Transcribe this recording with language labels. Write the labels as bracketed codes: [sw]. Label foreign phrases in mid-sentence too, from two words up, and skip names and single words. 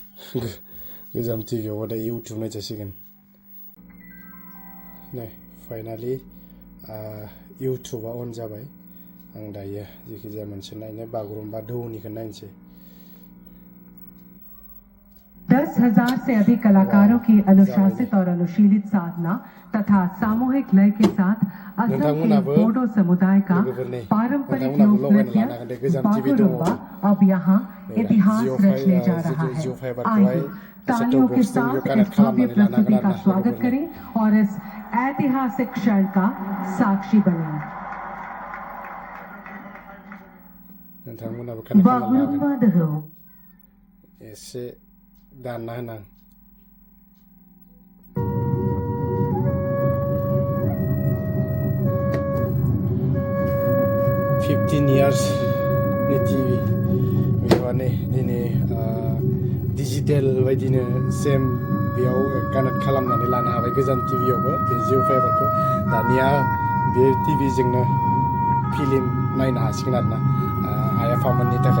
[brx] गोजाम टिभियाव दा इउटुब नायजासिगोन नै फाइनालि इउटुबा अन जाबाय आं दायो जेखिजाया मोनसे नायनो बागुरुम्बा दोहौनिखौ नायनोसै [hi] 10,000 से अधिक कलाकारों की अनुशासित और अनुशीलित साधना तथा सामूहिक लय के साथ असम के बोडो समुदाय का पारंपरिक लोक नृत्य बागुरुम्बा अब यहाँ इतिहास रचने जा रहा है। आइए तालियों के साथ इस भव्य प्रस्तुति का स्वागत करें और इस ऐतिहासिक क्षण का साक्षी बने। [brx] बागुरुम्बा दोहौ एसे दानना होनां 15 years ni TV बेवहाय दिनै डिजिटेल बायदिनो सेम बेयाव कानेक्ट खालामनानै लानो हाबाय गोजाम टिभियावबो बे जिअ फाइबारखौ दानिया बे टिभिजोंनो फिल्म नायनो हासिगोन आरोना आइ आफामोननि थाखाय